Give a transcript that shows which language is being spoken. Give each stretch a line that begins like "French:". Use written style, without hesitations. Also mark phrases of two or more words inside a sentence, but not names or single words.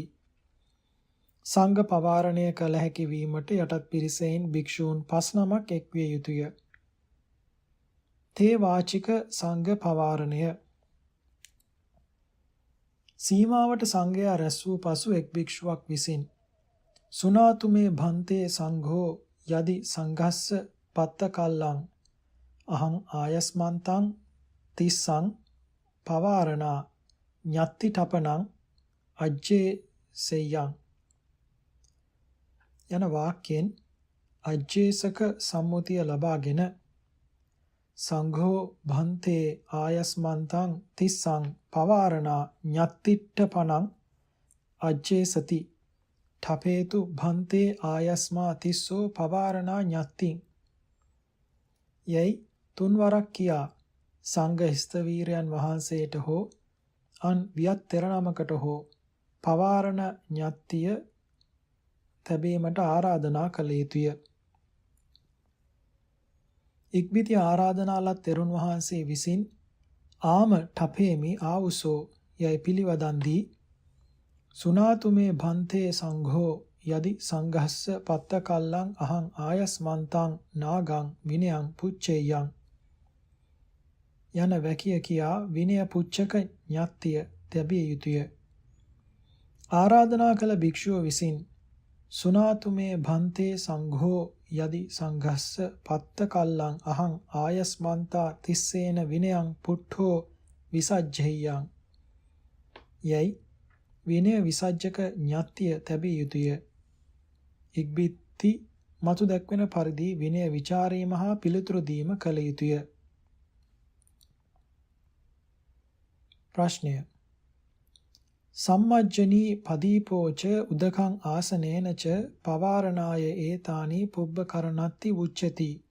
Sinhala: සංඝ පවාරණය කළ හැකි වීමට යටත් පිරිසෙන් භික්ෂූන් 5 නමක් එක්විය යුතුය. තේ වාචික සංඝ පවාරණය. සීමාවට සංඝයා රැස් වූ පසු එක් භික්ෂුවක් විසින්
Pali: සුනාතුමේ භන්තේ සංඝෝ යදි සංඝස්ස පත්ත කල්ලං අහං ආයස්මන්තං තිස්සං පවාරණා ඤත්ති ඨපනං අජ්ජේ සෙය්‍යං
Sinhala: යන වාක්‍යයෙන් අජ්ජේසක සම්මුතිය ලබාගෙන
Pali: සංඝෝ භන්තේ ආයස්මන්තං තිස්සං පවාරණා ඤත්ති ඨපනං අජ්ජේසති ඨපේතු භන්තේ ආයස්මා තිස්සෝ පවාරණා ඤත්ති
Sinhala: යයි තුන්වරක් කියා සංඝ ස්තවීරයන් වහන්සේට හෝ අන් වියත් තෙරණමකට හෝ පවාරණ ඤත්තිය තැබීමට ආරාධනා කළ යුතුය. ඉක්බිති ආරාධනාලත් තෙරුන් වහන්සේ විසින්
Pali: ආම ඨපේමි ආවුසෝ
Sinhala: යයි පිළිවදන් දී
Pali: සුනාතුමේ භන්තේ සංඝෝ යදි සංඝස්ස පත්ත කල්ලං අහං ආයස්මන්තං නාගං විනයං පුච්චේයං
Sinhala: යන වැකිය කියා විනය පුච්චක ඤත්තිය තැබිය යුතුය. ආරාධනා කළ භික්ෂුව විසින්
Pali: සුනාතුමේ භන්තේ සංඝෝ යදි සංඝස්ස පත්ත කල්ලං අහං ආයස්මන්තා තිස්සේන විනයං පුට්ඨෝ විසජ්ජෙය්‍යං
Sinhala: යයි විනය විසජ්ජක ඤත්තිය තැබිය යුතුය. ඉක්බිති මතු දැක්වෙන පරිදි විනය විචාරීම හා පිළිතුරු දීම කළ යුතුය.
Pali: ප්‍රශ්නය සම්මජ්ජනී පදීපෝච උදකං ආසනේනච පවාරණාය ඒතානි පුබ්බකරණත්ති උච්චති.